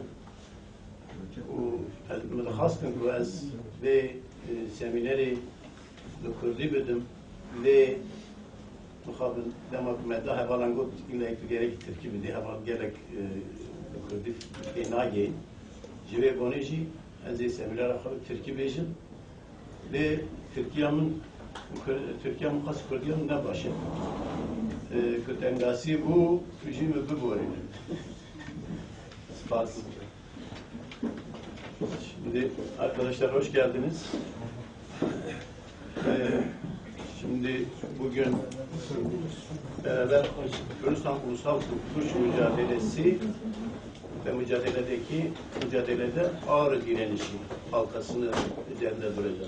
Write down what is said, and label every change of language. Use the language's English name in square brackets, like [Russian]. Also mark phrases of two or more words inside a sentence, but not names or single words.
[Kurdish] û ez min dixwastim ku ez vê seminerê li Kurdî bidim lê mixabin dema ku me da hevalan got îlek tu gerek Tirkî bidî heval gelek li Kurdî pê nagihîn. Ji vê bonê jî ez ê seminera xwe bi Tirkî bêjim lê Tirkiya min xas Kurdiya min ne baş e. Ku tengasî bû tu jî min biborînin. Spas. [Turkish] Şimdi arkadaşlar hoş geldiniz. Şimdi bugün beraber Kürdistan Ulusal Kurtuluş Mücadelesi ve mücadelede Ağrı direnişi halkasını üzerinde duracağız.